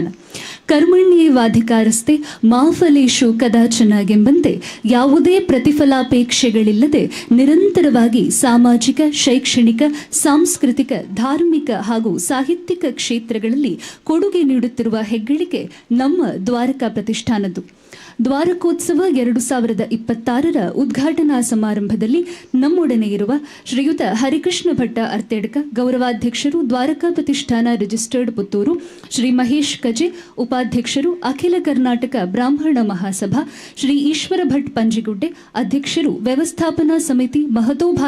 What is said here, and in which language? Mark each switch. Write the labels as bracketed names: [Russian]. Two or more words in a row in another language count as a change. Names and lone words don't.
[Sanskrit] कर्मण्येवाधिकारस्ते मा फलेषु कदाचन [Kannada] ಎಂಬಂತೆ ಯಾವುದೇ ಪ್ರತಿಫಲಾಪೇಕ್ಷೆಗಳಿಲ್ಲದೆ ನಿರಂತರವಾಗಿ ಸಾಮಾಜಿಕ, ಶೈಕ್ಷಣಿಕ, ಸಾಂಸ್ಕೃತಿಕ, ಧಾರ್ಮಿಕ ಹಾಗೂ ಸಾಹಿತ್ಯಿಕ ಕ್ಷೇತ್ರಗಳಲ್ಲಿ ಕೊಡುಗೆ ನೀಡುತ್ತಿರುವ ಹೆಗ್ಗಳಿಕೆ ನಮ್ಮ ದ್ವಾರಕಾ ಪ್ರತಿಷ್ಠಾನದ್ದು. ದ್ವಾರಕೋತ್ಸವ 2026ರ ಉದ್ಘಾಟನಾ ಸಮಾರಂಭದಲ್ಲಿ ನಮ್ಮೊಡನೆ ಇರುವ ಶ್ರೀಯುತ ಹರಿಕೃಷ್ಣ ಭಟ್ಟ ಅರ್ತೆಡ್ಕ, ಗೌರವಾಧ್ಯಕ್ಷರು, ದ್ವಾರಕಾ ಪ್ರತಿಷ್ಠಾನ ರಿಜಿಸ್ಟರ್ಡ್ ಪುತ್ತೂರು, ಶ್ರೀ ಮಹೇಶ್ ಕಜೆ, ಉಪಾಧ್ಯಕ್ಷರು, ಅಖಿಲ ಕರ್ನಾಟಕ ಬ್ರಾಹ್ಮಣ ಮಹಾಸಭಾ, ಶ್ರೀ ಈಶ್ವರ ಭಟ್ ಪಂಜಿಗುಡ್ಡೆ, ಅಧ್ಯಕ್ಷರು, ವ್ಯವಸ್ಥಾಪನಾ ಸಮಿತಿ, ಮಹತೋಭಾರ